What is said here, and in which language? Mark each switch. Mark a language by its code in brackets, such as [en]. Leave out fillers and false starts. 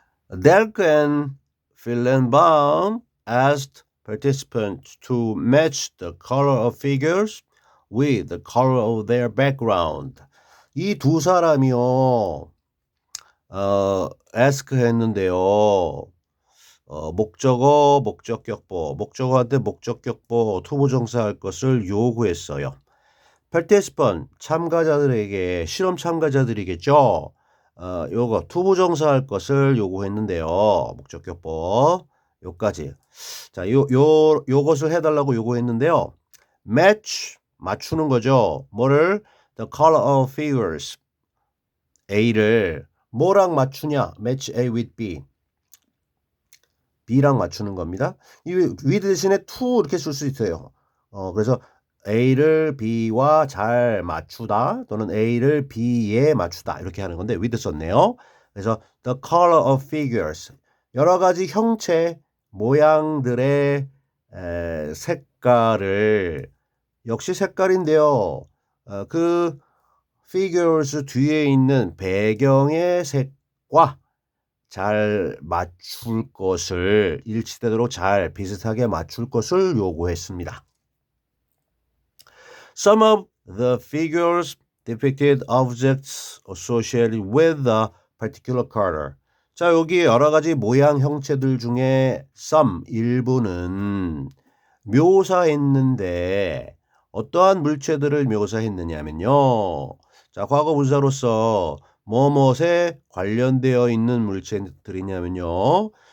[en] Delk and Fillenbaum asked participants to match the color of figures with the color of their background. [ko] 이 두 사람이요, ask 했는데요. 목적어, 목적격보, 목적어한테 목적격보, 투부정사 할 것을 요구했어요. participant, 참가자들에게, 실험 참가자들이겠죠. 요거 투부정사 할 것을 요구했는데요. 목적격보 요까지. 자, 요것을 해달라고 요구했는데요. match 맞추는 거죠. 뭐를 [en] the color of figures [ko] A를 뭐랑 맞추냐? [en] match A with B. [ko] B랑 맞추는 겁니다. 이 with 대신에 to 이렇게 쓸 수 있어요. 그래서 A를 B와 잘 맞추다 또는 A를 B에 맞추다 이렇게 하는 건데 with 썼네요. 그래서 [en] the color of figures [ko] 여러 가지 형체 모양들의 색깔을 역시 색깔인데요. 그 figures 뒤에 있는 배경의 색과 잘 맞출 것을 일치되도록 잘 비슷하게 맞출 것을 요구했습니다. [en] Some of the figures depicted objects associated with a particular color. [ko] 자, 여기 여러 가지 모양 형체들 중에 some 일부는 묘사했는데 어떠한 물체들을 묘사했느냐면요. 자, 과거 분사로서 뭐뭇에 관련되어 있는 물체들이냐면요.